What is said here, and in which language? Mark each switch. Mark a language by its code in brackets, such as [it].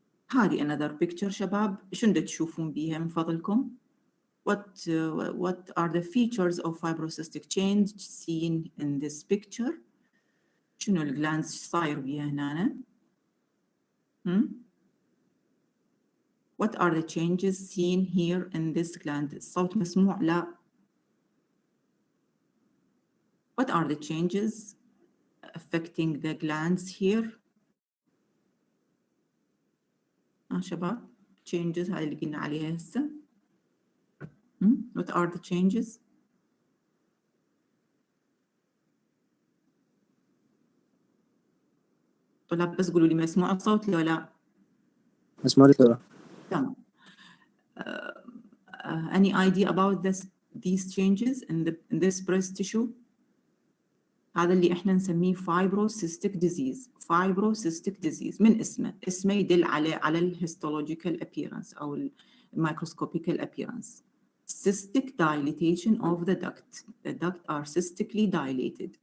[en] هذه another picture [ar] شباب، شنو تشوفون بيها من فضلكم؟ [en] What are the features of fibrocystic change seen in this picture؟ [ar] شنو الجلاندز صاير بيها هنا؟ [en] What are the changes seen here in this gland؟ [ar] الصوت مسموع؟ لا. [en] What are the changes affecting the glands here؟ شباب changes [ar] هاي اللي قلنا عليها هسه. [en] What are the changes؟ [ar] طلاب بس قولوا لي مسموع الصوت لو لا؟ مسموع دكتورة. تمام. [en] Any idea about these changes in this breast tissue؟ [ar] هذا اللي احنا نسميه [en] fibrocystic disease. [ar] Fibrocystic disease من اسمه يدل على الهيستولوجيكال appearance أو الميكروسكوبيكال appearance. [en] Cystic dilatation of the duct. The duct are cystically dilated.